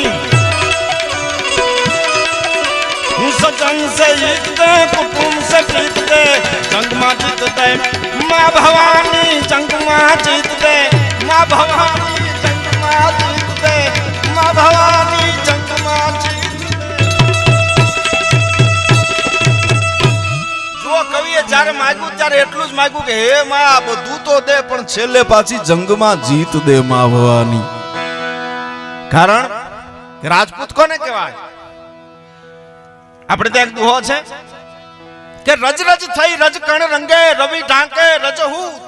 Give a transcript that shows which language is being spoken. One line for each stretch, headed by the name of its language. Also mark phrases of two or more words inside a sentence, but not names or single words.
Hindi: सजन से जीत दे कुटुंब से प्रीत दे जंग मां जीत दे मां भवानी जंग मां जीत दे मां भवानी जंग मां जीत दे मां भवानी जंग मां जीत दे.
Gujarati: જો કવિએ જ્યારે માંગ્યું ત્યારે એટલું જ માંગ્યું કે હે માં આ બધું તો દે પણ છેલ્લે પાછી જંગમાં જીત દે માં ભવાની. કારણ કે રાજપૂત કોને કહેવાય? આપણે ત્યાં એક દુહો છે કે રજ રજ થઈ રજ કણ રંગે રવિ ઢાંકે રજહૂત.